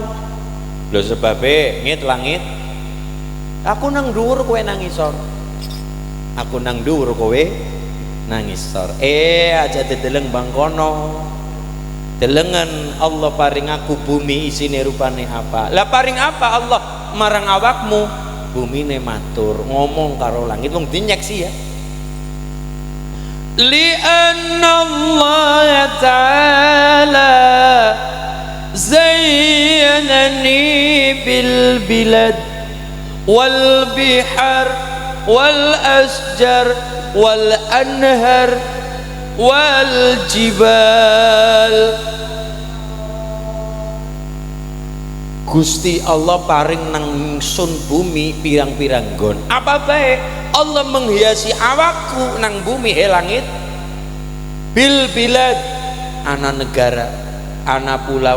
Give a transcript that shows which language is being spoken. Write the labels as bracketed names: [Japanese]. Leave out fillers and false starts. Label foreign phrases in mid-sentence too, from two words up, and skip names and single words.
[Javanese] Lho sebabe ngit langit, aku nang dhuwur kowe nang ngisor, aku nang dhuwur kowe nang ngisor. Aja dideleng bangkono, delengan Allah paring aku bumi isine rupane apa. Lah paring apa Allah marang awakmu? Bumine matur ngomong karo langit, wong dinyeksi ya. [Arabic] لأن الله تعالى زينني بالبلاد والبحار والأشجار والأنهار والجبال. [Javanese] Gusti Allah paring nang sun bumi pirang-pirang gon. Apa bae Allah menghiasi awakku nang bumi langit. [Arabic] بالبلاد [Javanese] ana negara, ana pulau.